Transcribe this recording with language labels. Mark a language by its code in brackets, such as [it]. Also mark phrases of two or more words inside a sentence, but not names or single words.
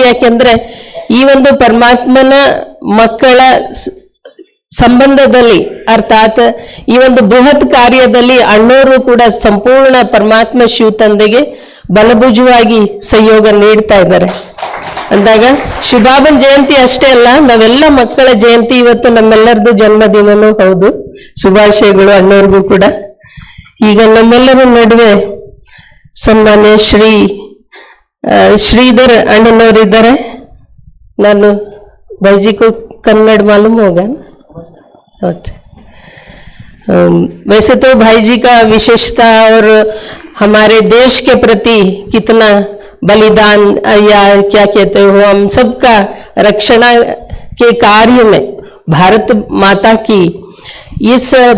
[kn] ಯಾಕೆಂದ್ರೆ ಈ ಒಂದು ಪರಮಾತ್ಮನ ಮಕ್ಕಳ ಸಂಬಂಧದಲ್ಲಿ, ಅರ್ಥಾತ್ ಈ ಒಂದು ಬೃಹತ್ ಕಾರ್ಯದಲ್ಲಿ ಅಣ್ಣವರು ಕೂಡ ಸಂಪೂರ್ಣ ಪರಮಾತ್ಮ ಶಿವ ತಂದೆಗೆ ಬಲಭುಜವಾಗಿ ಸಹಯೋಗ ನೀಡ್ತಾ ಇದ್ದಾರೆ ಅಂದಾಗ ಶಿವಬಾಬನ್ ಜಯಂತಿ ಅಷ್ಟೇ ಅಲ್ಲ, ನಾವೆಲ್ಲ ಮಕ್ಕಳ ಜಯಂತಿ ಇವತ್ತು ನಮ್ಮೆಲ್ಲರದು ಜನ್ಮದಿನನೂ ಹೌದು. ಶುಭಾಶಯಗಳು ಅಣ್ಣವ್ರಿಗೂ ಕೂಡ. ಈಗ ನಮ್ಮೆಲ್ಲರ ನಡುವೆ ಸನ್ಮಾನ್ಯ ಶ್ರೀಧರ್ ಅಣ್ಣನವರಿದ್ದಾರೆ. [hi] ನಾನು भाईजी को कन्नड़ मालूम होगा ना? वैसे तो भाई जी का विशेषता और हमारे देश के प्रति कितना बलिदान या क्या कहते हो, हम सबका रक्षणा के कार्य में भारत माता की इस